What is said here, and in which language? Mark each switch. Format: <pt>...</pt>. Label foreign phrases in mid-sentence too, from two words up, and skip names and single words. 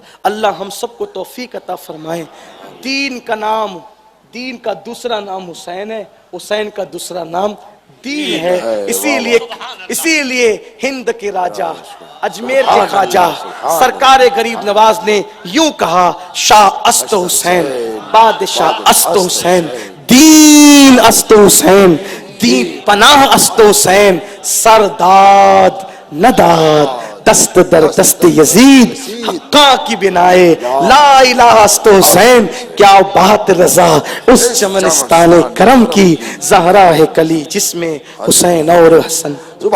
<ur>اللہ ہم سب کو توفیق عطا فرمائے. دین کا نام دین کا دوسرا نام حسین ہے. حسین کا دوسرا نام دین ہے. اسی لیے ہند کے راجہ اجمیر کے خواجہ سرکار غریب نواز نے یوں</ur> <fa>کہا شاہ است حسین بادشاہ است حسین دین است حسین دین پناہ است حسین سرداد نداد دست در دست یزید حقا کی بنائے لا الہ است حسین</fa> <ur>کیا بات رضا اس چمنستان کرم کی زہرا ہے کلی جس میں حسین اور حسن.</ur>